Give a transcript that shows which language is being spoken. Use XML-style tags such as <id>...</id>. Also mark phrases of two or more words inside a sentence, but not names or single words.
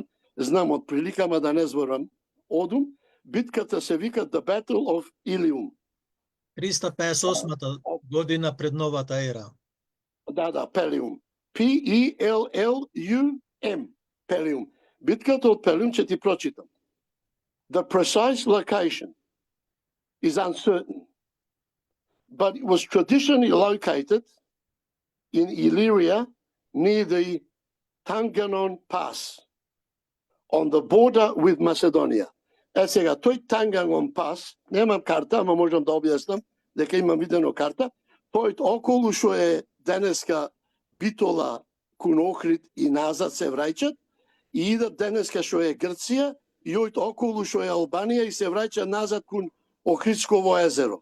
<mk>Знам од прилика, ама да не зборам одум. Битката се вика The Battle of Ilium. 358 година пред новата ера. Да, Пелиум. P-E-L-L-U-M. Пелиум. Битката од Пелиум ќе ти прочитам.</mk> <en>The precise location is uncertain, but it was traditionally located in Illyria near the Tanganon Pass on the border with Macedonia.</en> <mk>Сега, тој Тангаnon Pass, немам карта, ама можам да објаснам, дека имам видено карта, тој околу што е денеска Битола, кон Охрид и назад се враќат, и идат денеска што е Грција, и ојт околу што е Албанија и се враќа назад кон Охридсково езеро.</mk>